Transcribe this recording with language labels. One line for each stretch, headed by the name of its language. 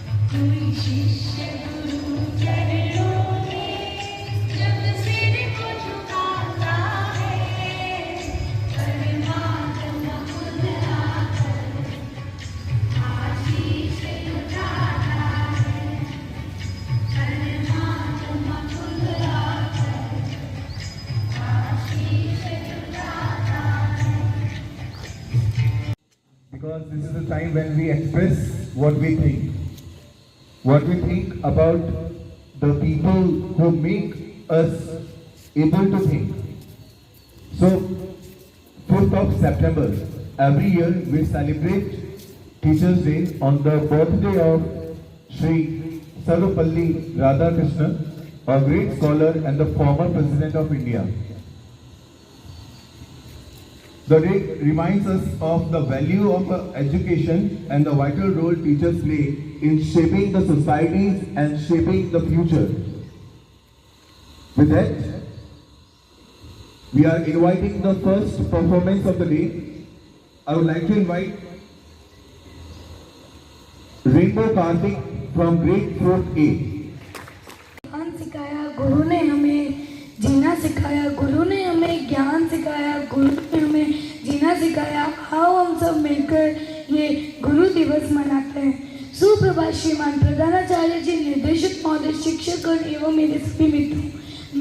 Hindi: कोई शिष्य गुरु चरणों में जब सिर को झुकाता है, परमात्मा खुद आकर आशीष लुटाता है। परमात्मा खुद आकर आशीष लुटाता है।
English: Because this is the time when we express what we think about the people who make us able to think. So, 4th of September, every year we celebrate Teachers' Day on the birthday of Sri Sarvapalli Radhakrishnan, a great scholar and the former President of India. The day reminds us of the value of education and the vital role teachers play in shaping the societies and shaping the future. With that, we are inviting the first performance of the day. I would like to invite Rainbow Karthik from grade 4th A.
Hindi: सिखाया गुरु ने हमें, जीना सिखाया गुरु ने हमें, सिखाया, गुरु में जीना सिखाया। आओ हम सब मिलकर ये गुरु दिवस मनाते हैं। सुप्रभात श्रीमान प्रधानाचार्य जी, निर्देशक महोदय, शिक्षकगण एवं मेरे सभी मित्रों।